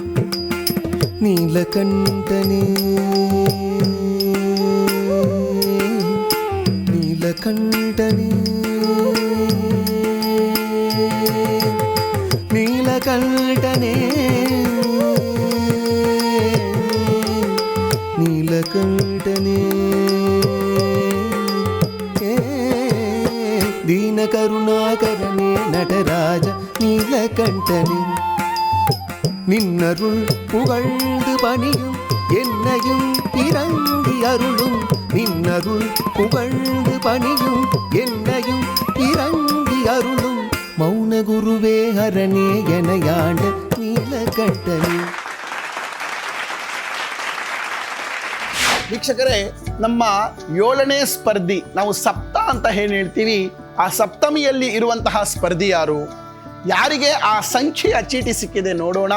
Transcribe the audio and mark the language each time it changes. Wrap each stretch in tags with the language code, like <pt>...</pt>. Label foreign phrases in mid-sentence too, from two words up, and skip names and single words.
<ta>நீலகண்டனே நீலகண்டனே நீலகண்டனே நீலகண்டனே தீன கருணாகரனே நடராஜ நீலகண்டனே நின்னருள் புகழ்ந்து பணியும் என்னையும் இறங்கி அருளும் நின்னருள் புகழ்ந்து பணியும் என்னையும் இறங்கி அருளும் மௌன குருவே ஹரனே எனையாண்ட நீலகண்டனே.</ta> <kn>ವೀಕ್ಷಕರೇ, ನಮ್ಮ 7ನೇ ಸ್ಪರ್ಧಿ, ನಾವು ಸಪ್ತ ಅಂತ ಏನು ಹೇಳ್ತೀವಿ, ಆ ಸಪ್ತಮಿಯಲ್ಲಿ ಇರುವಂತಹ ಸ್ಪರ್ಧಿ ಯಾರು, ಯಾರಿಗೆ ಆ ಸಂಖ್ಯೆಯ ಚೀಟಿ ಸಿಕ್ಕಿದೆ ನೋಡೋಣ.</kn>